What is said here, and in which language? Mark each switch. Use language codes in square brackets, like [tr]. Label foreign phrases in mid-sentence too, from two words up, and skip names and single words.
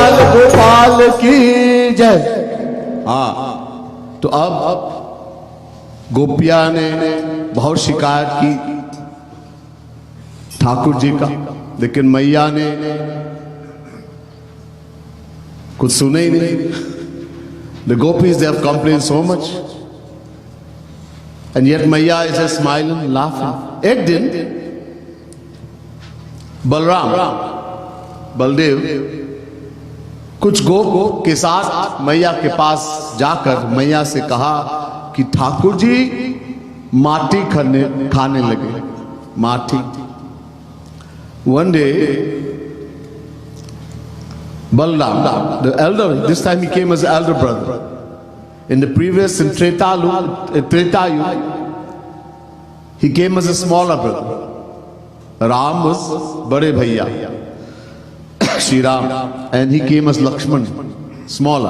[hi] बाल गोपाल की जय। हाँ, तो अब गोपिया ने बहुत शिकायत की ठाकुर जी का, लेकिन मैया ने कुछ सुने ही नहीं। [en] The gopis, they have complained so much, and yet Maya is just smiling, laughing. [hi] एक दिन बलदेव कुछ गोप के साथ मैया के पास जाकर मैया से कहा कि ठाकुर जी माटी खाने लगे, माटी। [en] One day Balram, the elder, this time he came as elder brother. In the previous, in Treta Yuga, he came as a smaller brother. Ram was [hi] बड़े भैया, [en] Shri Ram, and he came as Lakshman, smaller.